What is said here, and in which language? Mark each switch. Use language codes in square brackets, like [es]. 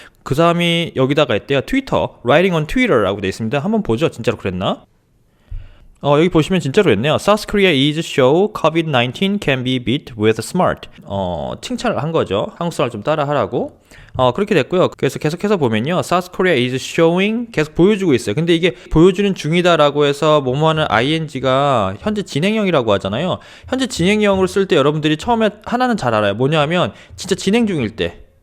[ko] 그 사람이 여기다가 했대요. 트위터, [en] writing on Twitter [ko] 라고 돼 있습니다. 한번 보죠. 진짜로 그랬나? 여기 보시면 진짜로 했네요. [en] South Korea is show COVID-19 can be beat with smart. [ko] 칭찬을 한 거죠. 한국 사람을 좀 따라 하라고. 그렇게 됐고요. 그래서 계속해서 보면요, [en] South Korea is showing, [ko] 계속 보여주고 있어요. 근데 이게 보여주는 중이다라고 해서 뭐뭐하는 ing가 현재 진행형이라고 하잖아요. 현재 진행형으로 쓸 때 여러분들이 처음에 하나는 잘 알아요. 뭐냐 하면 진짜 진행 중일 때.